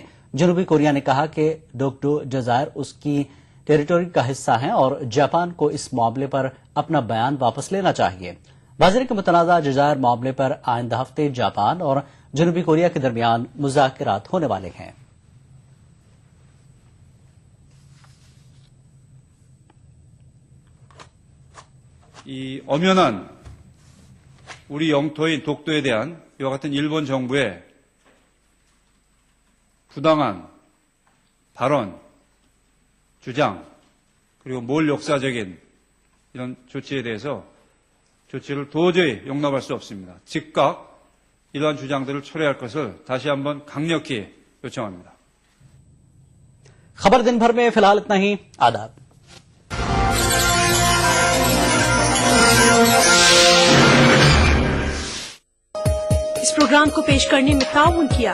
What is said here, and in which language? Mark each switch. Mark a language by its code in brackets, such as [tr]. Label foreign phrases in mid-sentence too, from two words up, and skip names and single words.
[ur] جنوبی کوریا نے کہا کہ ڈوگڈو جزائر اس کی ٹیریٹری کا حصہ ہیں اور جاپان کو اس معاملے پر اپنا بیان واپس لینا چاہیے. واضح کے متنازع جزائر معاملے پر آئندہ ہفتے جاپان اور جنوبی کوریا کے درمیان مذاکرات ہونے والے ہیں. [ko] 이 엄연한 우리 영토인 독도에 대한 이와 같은 일본 정부의 부당한 발언, 주장, 그리고 몰 역사적인 이런 조치에 대해서 조치를 도저히 용납할 수 없습니다. 즉각 이러한 주장들을 철회할 것을 다시 한번 강력히 요청합니다. [ur] خبر دن بھر میں فی الحال اتنا ہی. آداب. اس پروگرام کو پیش کرنے میں تعاون کیا